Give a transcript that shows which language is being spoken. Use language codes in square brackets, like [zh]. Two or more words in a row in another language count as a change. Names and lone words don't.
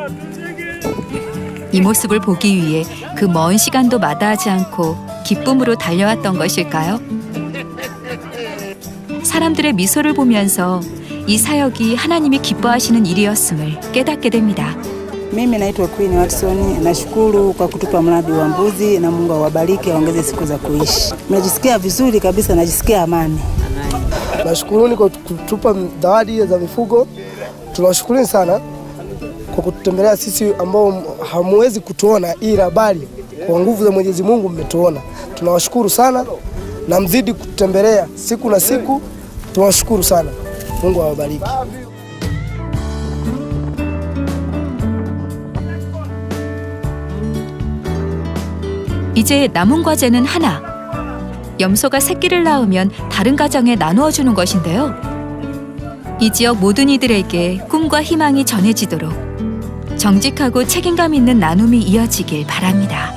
[ko] 이 모습을 보기 위해 그 먼 시간도 마다하지 않고 기쁨으로 달려왔던 것일까요? 사람들의 미소를 보면서 이 사역이 하나님이 기뻐하시는 일이었음을 깨닫게 됩니다. [sw] Mimi naitwa Queen Watson. Nashukuru kwa kutupa mradi wa mbuzi na Mungu awabariki aongeze siku za kuishi. Najisikia vizuri kabisa, najisikia amani. Nashukuruni kwa kutupa zawadi za mifugo. Tunawashukuruni sana kwa kututembelea sisi ambao hamuwezi kutuona, ila bali kwa nguvu za Mwenyezi Mungu mmetuona. Tunawashukuru sana na mzidi kututembelea siku na siku. Tunawashukuru sana. Mungu awabariki. [ko] 이제 남은 과제는 하나. 염소가 새끼를 낳으면 다른 가정에 나누어 주는 것인데요. 이 지역 모든 이들에게 꿈과 희망이 전해지도록 정직하고 책임감 있는 나눔이 이어지길 바랍니다.